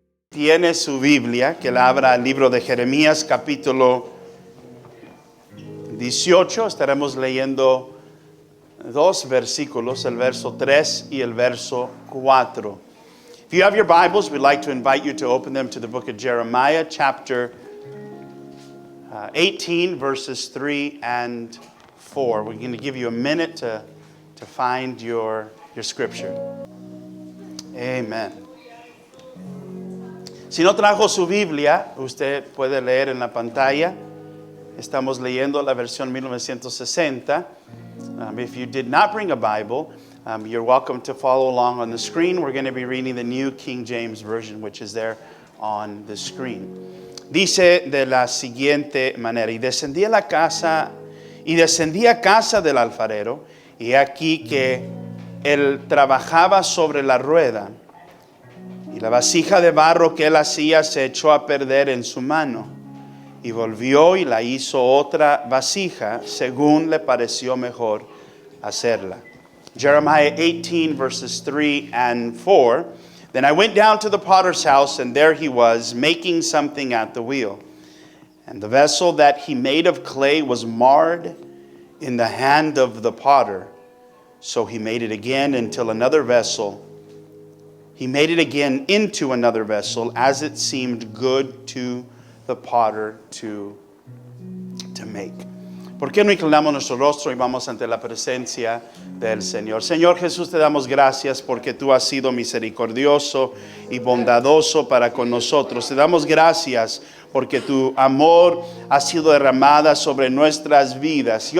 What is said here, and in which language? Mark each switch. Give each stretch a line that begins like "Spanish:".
Spanish: tiene su Biblia, que la abra al libro de Jeremías capítulo 18. Estaremos leyendo dos versículos, el verso 3 y el verso 4.
English: If you have your Bibles, we'd like to invite you to open them to the book of Jeremiah, chapter 18, verses 3 and 4. We're going to give you a minute to find your scripture. Amen.
Spanish: Si no trajo su Biblia, usted puede leer en la pantalla. Estamos leyendo la versión 1960.
English: If you did not bring a Bible, you're welcome to follow along on the screen. We're going to be reading the New King James Version, which is there on the screen.
Spanish: Dice de la siguiente manera: y descendí a casa del alfarero, y aquí que él trabajaba sobre la rueda, y la vasija de barro que él hacía se echó a perder en su mano, y volvió y la hizo otra vasija, según le pareció mejor hacerla.
English: Jeremiah 18, verses 3 and 4. Then I went down to the potter's house, and there he was, making something at the wheel. And the vessel that he made of clay was marred in the hand of the potter. So he made it again into another vessel, as it seemed good to the potter to make.
Spanish: ¿Por qué no inclinamos nuestro rostro y vamos ante la presencia del Señor? Señor Jesús, te damos gracias porque tú has sido misericordioso y bondadoso para con nosotros. Te damos gracias porque tu amor ha sido derramada sobre nuestras vidas.